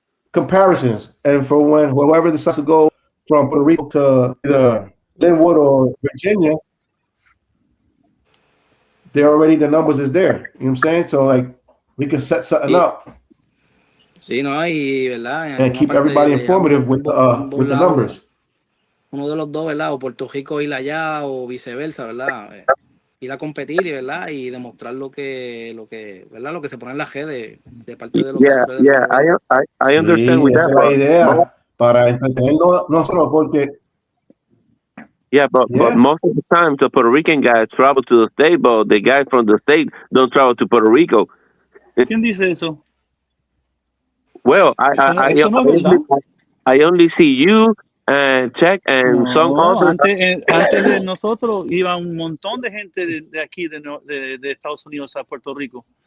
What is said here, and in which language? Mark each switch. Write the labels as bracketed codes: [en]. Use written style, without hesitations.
[en] Comparisons, and for whoever decides to go from Puerto Rico to either Linwood or Virginia, the numbers is there. You know what I'm saying? So like we can set something up. [es] Sí, no, y verdad. [en] And keep everybody informative with the numbers. [es] Uno de los dos, ¿verdad? O Puerto Rico ir allá o viceversa, ¿verdad? Ir a competir y, ¿verdad? Y demostrar lo que, ¿verdad? Lo que se pone en la redes de parte de los [en] I understand with that. [es] Esa es la idea para entenderlo no solo porque. [en] But most of the time the Puerto Rican guys travel to the state, but the guys from the state don't travel to Puerto Rico. [es] ¿Quién dice eso? [en] Well, I only see you and Check and some other. [es] Antes de nosotros iba un montón de gente de aquí de Estados Unidos a Puerto Rico.